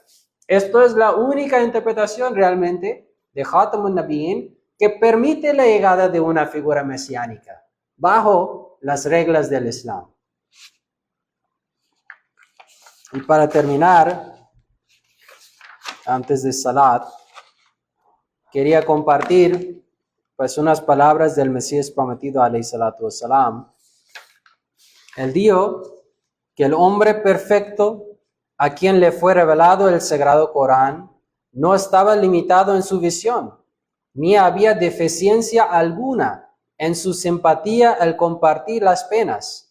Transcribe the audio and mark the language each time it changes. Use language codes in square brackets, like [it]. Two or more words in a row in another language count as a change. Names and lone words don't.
[es] Esto es la única interpretación realmente de [ar] خاتم النبيين [es] que permite la llegada de una figura mesiánica bajo las reglas del Islam. Y para terminar, antes de Salat, quería compartir pues unas palabras del Mesías prometido [ar] عليه الصلاة والسلام. [es] Él dijo que el hombre perfecto a quien le fue revelado el Sagrado Corán no estaba limitado en su visión, ni había deficiencia alguna en su simpatía al compartir las penas.